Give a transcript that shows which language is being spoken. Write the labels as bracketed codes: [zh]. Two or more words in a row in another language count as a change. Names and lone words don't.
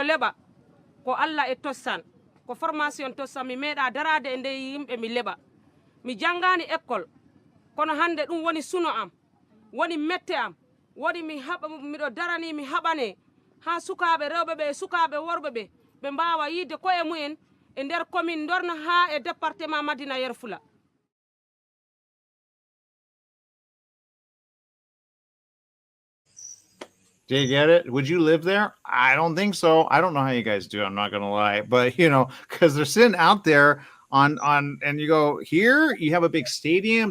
[ff] leɓa ko Allah e tossan ko formation tossan mi meeɗa darade e nde yimɓe mi leɓa mi jangani école kono hande ɗum woni suno am woni mette am woni mi haɓa miɗo darani mi haɓane ha sukaɓe rewɓe ɓe sukaɓe worɓe ɓe ɓe mbawa yidde koye mumen e nder commune Dorna ha e département Madina Yero Fula. [en] Do you get it? Would you live there? I don't think so. I don't know how you guys do. I'm not going to lie, but because they're sitting out there on, and you go here, you have a big stadium.